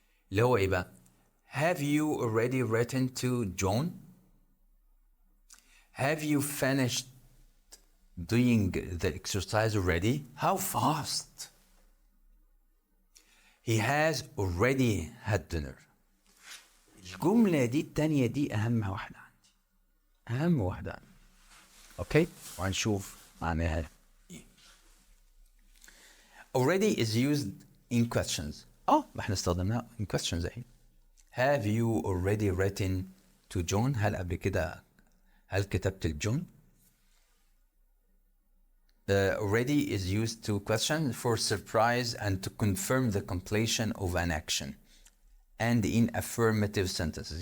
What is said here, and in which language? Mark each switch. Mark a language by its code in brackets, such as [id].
[ar] اللي هو إيه بقى؟ [en] Have you already written to John? Have you finished doing the exercise already? How fast? He has already had dinner. [ar] الجملة دي التانية دي أهم واحدة عندي، أوكي؟ وهنشوف معناها إيه. [en] Already is used in questions. [ar] ما احنا استخدمناها in questions أهي. [en] Have you already written to John؟ [ar] هل قبل كده كتبت لجون؟ [en] Already is used to question for surprise and to confirm the completion of an action and in affirmative sentences.